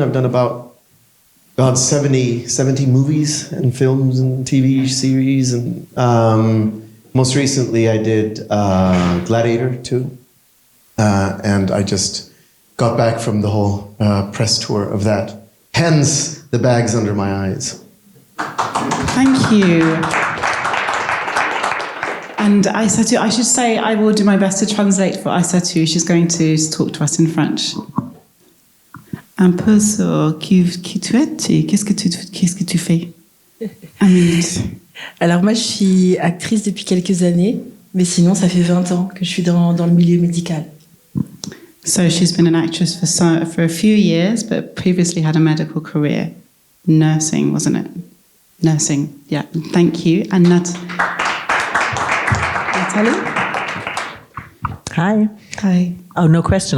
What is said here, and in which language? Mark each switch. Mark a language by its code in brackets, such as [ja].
[en] I've done about 70 movies and films and TV series, and most recently I did Gladiator 2, and I just got back from the whole press tour of that. Hence the bags under my eyes. Thank you. And Aissatou, I should say I will do my best to translate for Aissatou. She's going to talk to us in French. [fr] Un peu sur qui tu es et qu'est-ce que tu fais? Alors moi, je suis actrice depuis quelques années, mais sinon, ça fait 20 ans que je suis dans le milieu médical. [en] So she's been an actress for a few years, but previously had a medical career. Nursing, wasn't it? Nursing, yeah. Thank you. And Nataly? Hi. Hi. Oh, no question.